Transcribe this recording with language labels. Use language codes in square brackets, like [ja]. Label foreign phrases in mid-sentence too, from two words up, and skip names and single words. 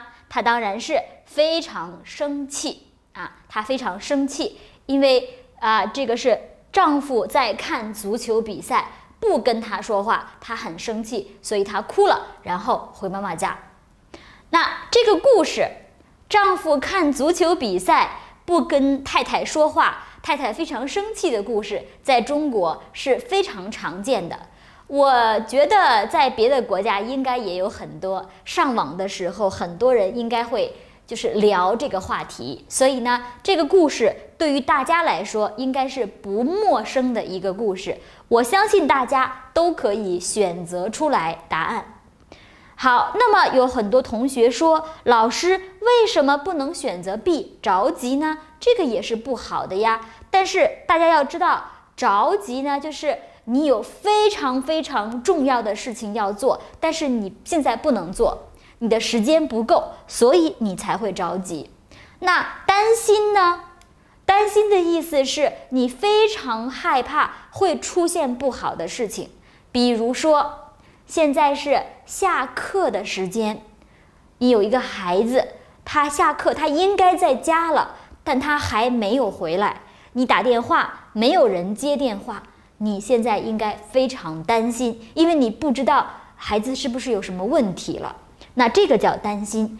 [zh] 她當然是非常生氣她非常生氣，因為這個是丈夫在看足球比賽，不跟她說話，她很生氣，所以她哭了，然後回媽媽家。那這個故事，丈夫看足球比賽不跟太太說話，太太非常生氣的故事，在中國是非常常見的。我覺得在別的國家應該也有很多，上網的時候很多人應該會就是聊這個話題，所以呢，這個故事對於大家來說應該是不陌生的一個故事。我相信大家都可以選擇出來答案。好，那麼有很多同學說，老師為什麼不能選擇 B 着急呢？這個也是不好的呀。但是大家要知道，着急呢，就是你有非常非常重要的事情要做，但是你現在不能做，你的時間不夠，所以你才會着急。那擔心呢？擔心的意思是你非常害怕會出現不好的事情，比如說現在是下課的時間，你有一個孩子，他下課，他應該在家了，但他還沒有回來，你打電話沒有人接電話，你現在應該非常擔心，因為你不知道孩子是不是有什麼問題了，那這個叫擔心。